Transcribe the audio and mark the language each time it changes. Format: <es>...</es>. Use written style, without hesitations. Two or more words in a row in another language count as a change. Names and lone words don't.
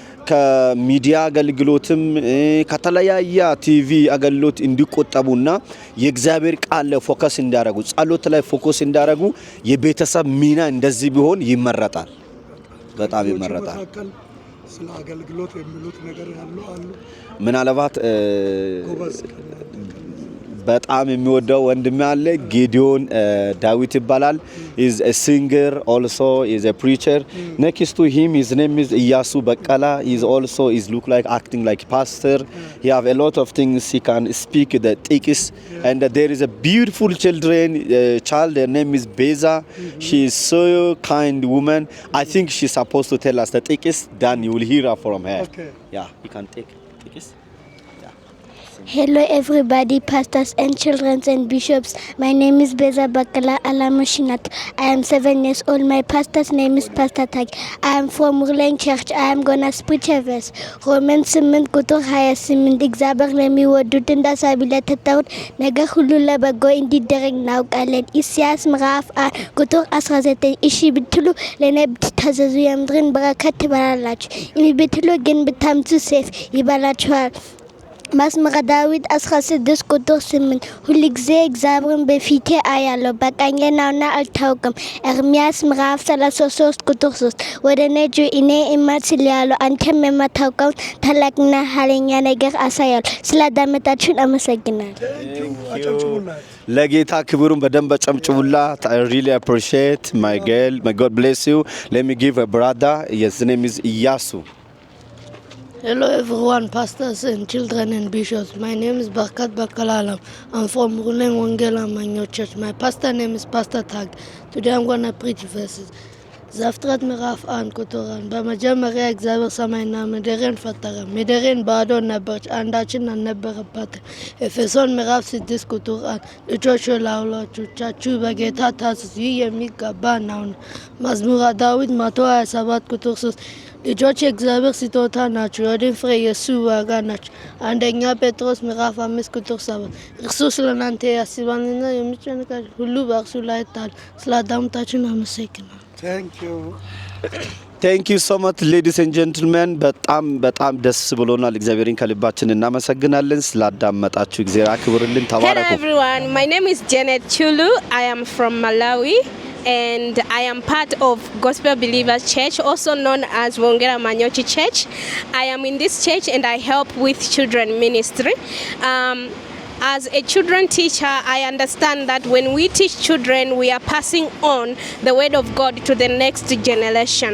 <am>ከሚዲያ አገልግሎትም ከተለያየ ቲቪ አገልግሎት እንዲቆጠቡና የእግዚአብሔር ቃል ላይ ፎከስ እንዲያደርጉ ጸሎት ላይ ፎከስ እንዲያደርጉ የቤተሰብ ሚና እንደዚህ ቢሆን ይመረጣል። በጣም ይመረጣል። ስለ አገልግሎት የሚሉት ነገር ያለው አሉ። ምናልባት በጣም የሚወደው ወንድም አለ ጌዲዮን ዳዊት ይባላል።</am> <en>is a singer, also is a preacher. Next to him his name is Iyasu Bakala. He's also look like acting like pastor. He have a lot of things he can speak the tikis. And there is a beautiful child, her name is Beza. She is so kind woman. I think she's supposed to tell us the tikis, then you will hear her from her. Okay. Yeah, you can take tikis. Hello everybody, pastors and children and bishops. My name is Beza Bakala Alamushinat. I am 7 years old. My pastor's name is Pastor Tag. I am from Murlen Church. I am gonna preach a verse.</en> <am>Romans 8 ቁጥር 28 እግዚአብሔር ለሚወዱት እንዳሳቢለተታውት ነገር ሁሉ ለበጎ እንዲደረግ እናውቃለን። ኢሳይያስ ምዕራፍ 1 ቁጥር 19 እሺ ብትሉ ለኔ ብትታዘዙ የምድርን በረከት ትበላላችሁ፣ እምቢ ብትሉ ግን ብታምፁ ሰይፍ ይበላችኋል። መዝሙረ ዳዊት 16 ቁጥር 8 ሁል ጊዜ እግዚአብሔርን በፊቴ አያለሁ በቀኜ ነውና አልታወቅም። ኤርምያስ ምዕራፍ 33 ቁጥር 3 ወደ እኔ ጩኽ እኔ እመልስልሃለሁ አንተም የማታውቀውን ታላቅና ኃይለኛ ነገር አሳያለሁ። ስላዳመጣችሁን አመሰግናለሁ። ለጌታ ክብሩን በደንብ ጨምጭሙላት።</am> <en>I really appreciate my girl. May God bless you. Let me give a brother. His name is Iyasu. Hello everyone, pastors and children and bishops. My name is Barkat Bakalalam. I'm from Murlen Wangela Manyo Church. My pastor name is Pastor Tag. Today I'm going to preach verses.</en> <am>ዘፍጥረት ምዕራፍ 1 ቁጥር 1 በመጀመሪያ እግዚአብሔር ሰማይና ምድርን ፈጠረ። ምድርን ባዶ ነበረች፣ አንዳችን አልነበረባትም። ኤፌሶን ምዕራፍ 6 ቁጥር 1 ልጆች ለወላጆቻችሁ በጌታ ታዘዙ፣ ይህ የሚገባ ነውና። መዝሙረ ዳዊት 127 ቁጥር 3 ልጆች የእግዚአብሔር ስጦታ ናቸው፣ የወይን ፍሬ የእሱ ዋጋ ናቸው። አንደኛ ጴጥሮስ ምዕራፍ 5 ቁጥር 7 እርሱ ስለ እናንተ ያስባልና የሚጨንቃችሁ ሁሉ በእርሱ ላይ ጣሉ። ስላዳመጣችሁን አመሰግናለሁ።</am> <en>thank you so much ladies and gentlemen።</en> <am>በጣም ደስ ብሎናል። እግዚአብሔርን ከልባችን እናመሰግናለን። ስላዳመጣችሁ እግዚአብሔር አክብርልን። ተባረኩ።</am> <en>Hello everyone, my name is Janet Chulu. I am from Malawi and I am part of Gospel Believers Church, also known as Wongela Manyochi Church. I am in this church and I help with children ministry. As a children teacher, I understand that when we teach children, we are passing on the word of God to the next generation.</en>